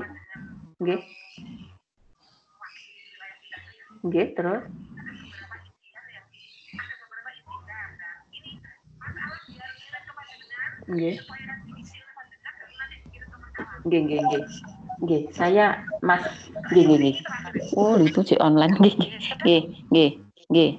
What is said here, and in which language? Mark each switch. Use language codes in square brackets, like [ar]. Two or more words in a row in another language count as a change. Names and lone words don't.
[jv] Nggih. Nggih, terus. Nggih. Nggih, [id] saya Mas nggih. Oh, itu si online nggih.